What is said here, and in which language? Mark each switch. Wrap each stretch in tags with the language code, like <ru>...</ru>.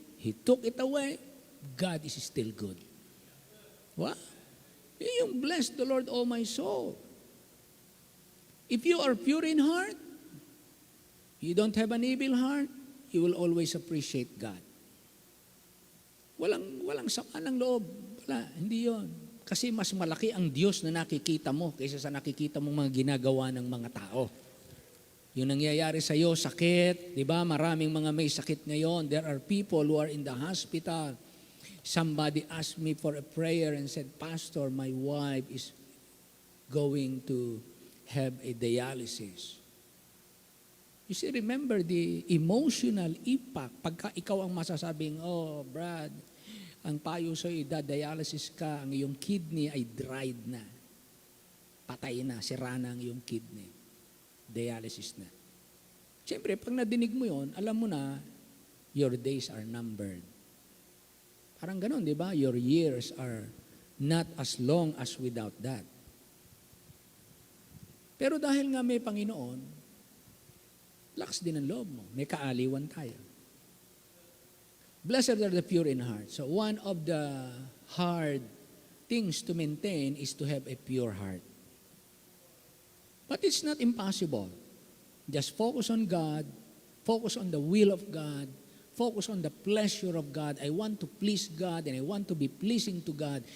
<en>He took it away. God is still good. What? Yung bless the Lord, oh my soul. If you are pure in heart, you don't have an evil heart, you will always appreciate God.</en> <tl>Walang sama ng loob. Wala, hindi yon. Kasi mas malaki ang Diyos na nakikita mo kaysa sa nakikita mong mga ginagawa ng mga tao. Yung nangyayari sa iyo, sakit, di ba? Maraming mga may sakit ngayon.</tl> <en>There are people who are in the hospital. Somebody asked me for a prayer and said, Pastor, my wife is going to have a dialysis. You see, remember the emotional impact.</en> <tl>Pagka ikaw ang masasabing, oh, Brad, ang payo sa'yo, dialysis ka, ang iyong kidney ay dried na. Patay na, sira na ang iyong kidney. Dialysis na. Siyempre, pag nadinig mo yon, alam mo na,</tl> <en>your days are numbered.</en> <tl>Parang ganun, di ba?</tl> <en>Your years are not as long as without that.</en> <tl>Pero dahil nga may Panginoon, lakas din ang loob mo. May kaaliwan tayo.</tl> <en>Blessed are the pure in heart. So one of the hard things to maintain is to have a pure heart. But it's not impossible. Just focus on God, focus on the will of God, focus on the pleasure of God. I want to please God and I want to be pleasing to God.</en>